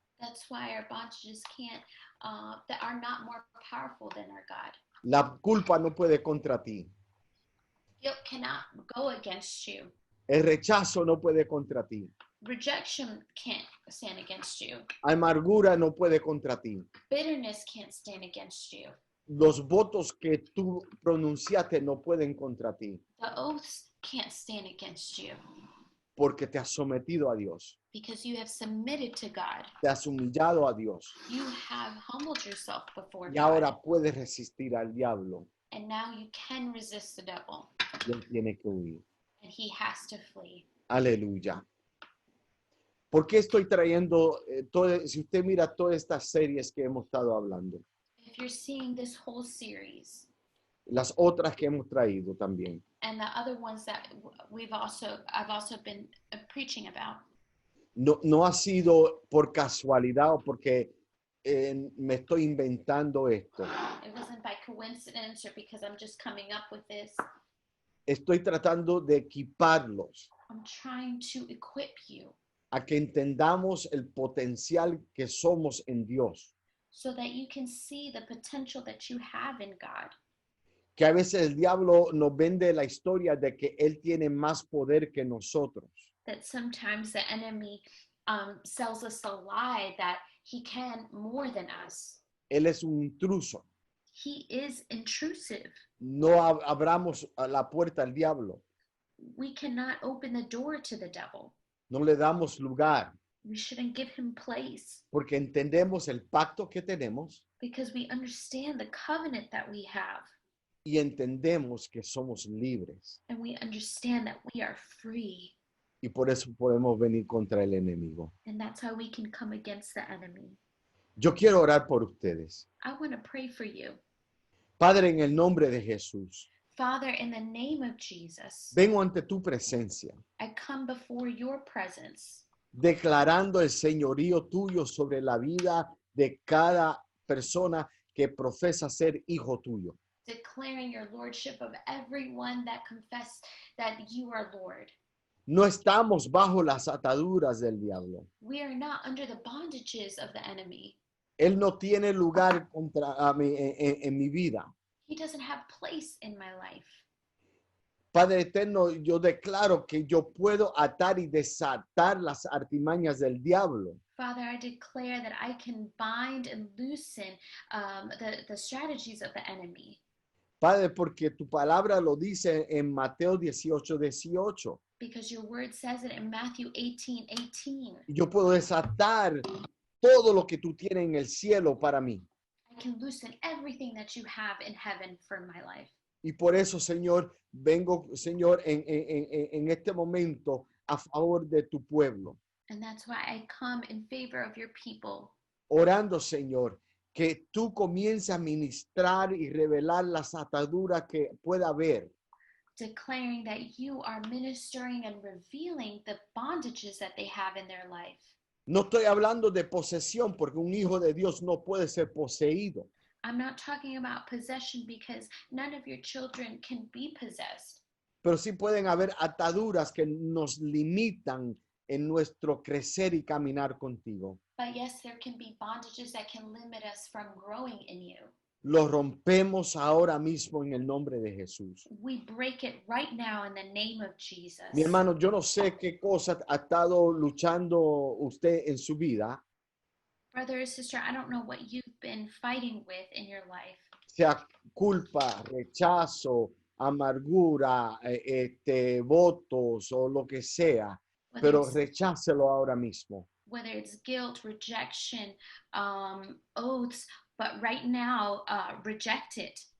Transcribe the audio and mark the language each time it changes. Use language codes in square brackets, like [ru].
[en] That's why our bondages can't, that are not more powerful than our God. [es] La culpa no puede contra ti. [en] Guilt cannot go against you. [es] El rechazo no puede contra ti. [en] Rejection can't stand against you. [es] Amargura no puede contra ti. [en] Bitterness can't stand against you. [es] Los votos que tú pronunciaste no pueden contra ti, [en] The oaths can't stand against you [es] porque te has sometido a Dios, [en] because you have submitted to God. [es] te has humillado a Dios [en] You have humbled yourself before [es] y [en] God. [es] ahora puedes resistir al diablo [en] And now you can resist the devil. [es] y él tiene que huir. [en] And he has to flee. [es] Aleluya. ¿Por qué estoy trayendo, si usted mira todas estas series que hemos estado hablando, [en] If you're seeing this whole series [es] las otras que hemos traído también, [en] and the other ones that I've also been preaching about, [es] no ha sido por casualidad o porque me estoy inventando esto. [en] it wasn't by coincidence or because I'm just coming up with this. [es] Estoy tratando de equiparlos [en] I'm trying to equip you [es] a que entendamos el potencial que somos en Dios. [en] so that you can see the potential that you have in God. [es] Que a veces el diablo nos vende la historia de que él tiene más poder que nosotros. [en] that sometimes the enemy sells us a lie that he can more than us. [es] Él es un intruso. [en] He is intrusive. [es] No abramos la puerta al diablo. [en] We cannot open the door to the devil. [es] No le damos lugar [en] We shouldn't give him place [es] porque entendemos el pacto que tenemos [en] because we understand the covenant that we have, [es] y entendemos que somos libres. [en] and we understand that we are free. [es] Y por eso podemos venir contra el enemigo. [en] And that's how we can come against the enemy. [es] Yo quiero orar por ustedes. [en] I want to pray for you. [es] Padre, en el nombre de Jesús, [en] Father, in the name of Jesus, [es] vengo ante tu presencia, [en] I come before your presence, [es] declarando el señorío tuyo sobre la vida de cada persona que profesa ser hijo tuyo. [en] declaring your lordship of everyone that confess that you are Lord. [es] No estamos bajo las ataduras del diablo. [en] We are not under the bondages of the enemy. [es] Él no tiene lugar contra mí en mi vida. [en] He doesn't have place in my life. [es] Padre eterno, yo declaro que yo puedo atar y desatar las artimañas del diablo. [en] Father, I declare that I can bind and loosen the strategies of the enemy. [es] Padre, porque tu palabra lo dice en Mateo 18:18. [en] Because your word says it in Matthew 18:18. [es] Yo puedo desatar todo lo que tú tienes en el cielo para mí. [en] I can loosen everything that you have in heaven for my life. [es] Y por eso, Señor, vengo, Señor, en este momento a favor de tu pueblo. [en] And that's why I come in favor of your people. [es] Orando, Señor, que tú comiences a ministrar y revelar las ataduras que pueda haber. [en] Declaring that you are ministering and revealing the bondages that they have in their life. [es] No estoy hablando de posesión porque un hijo de Dios no puede ser poseído. [en] I'm not talking about possession because none of your children can be possessed. [es] Pero sí pueden haber ataduras que nos limitan en nuestro crecer y caminar contigo. [en] But yes, there can be bondages that can limit us from growing in you. [es] Lo rompemos ahora mismo en el nombre de Jesús. [en] We break it right now in the name of Jesus. [es] Mi hermano, yo no sé qué cosa ha estado luchando usted en su vida, [en] Brother or sister, I don't know what you've been fighting with in your life. [es] sea culpa, rechazo, amargura, votos o lo que sea, [en] Whether [es] pero [en] it's, [es] rechácelo ahora mismo. [en] whether it's guilt, rejection, oaths, but right now, reject it.